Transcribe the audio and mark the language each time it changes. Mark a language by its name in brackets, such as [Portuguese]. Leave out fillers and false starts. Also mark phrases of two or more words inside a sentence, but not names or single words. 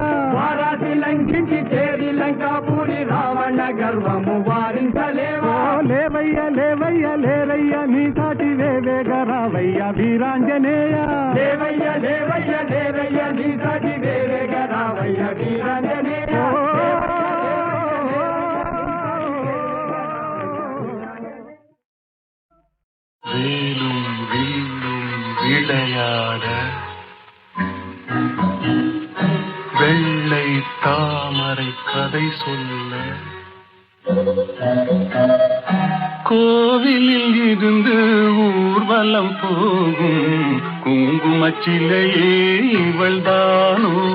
[Telugu] వారాసి లంఘించి చేరి లంకాపురి రావణ గర్వము వారించలేవా. లేవయ్య లేవయ్య లేరయ్య నీ సాటి వేవేగరావయ్య వీరాంజనేయ. లేవయ్య లేవయ్య లేరయ్య నీ సాటి వేవేగరావయ్య వీరాంజనేయ. [Tamil] வேலும் வில்லும் விளையாட வெள்ளை தாமரை கதை சொல்ல கோவிலில் இருந்து ஊர்வலம் போகும் குங்குமச்சிலையே இவள்தானோ.